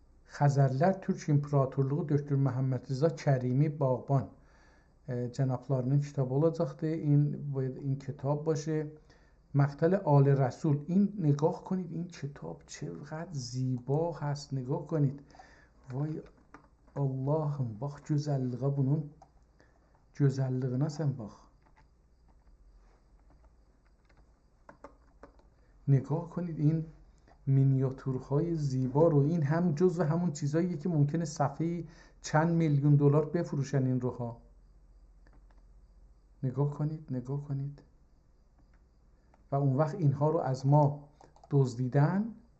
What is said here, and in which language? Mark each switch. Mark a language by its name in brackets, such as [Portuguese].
[Azerbaijani] Xəzərlər Türk İmparatorluğu Döktür Məhəmməd Rza Kərimi Bağban cenaplarının kitabı olacaqdı. [Persian] این کتاب باشه. مقتل آل رسول. این نگاه کنید این کتاب چقدر زیبا هست. نگاه کنید. [Azerbaijani] وای Allah'ım bax gözəlliğə bunun gözəlliyinə sən bax. [Persian] نگاه کنید این مینیاتورهای زیبا رو. این هم جزو همون چیزاییه که ممکنه صفحه چند میلیون دلار بفروشن این رو ها. نگاه کنید، نگاه کنید. و اون وقت اینها رو از ما دزدیدن.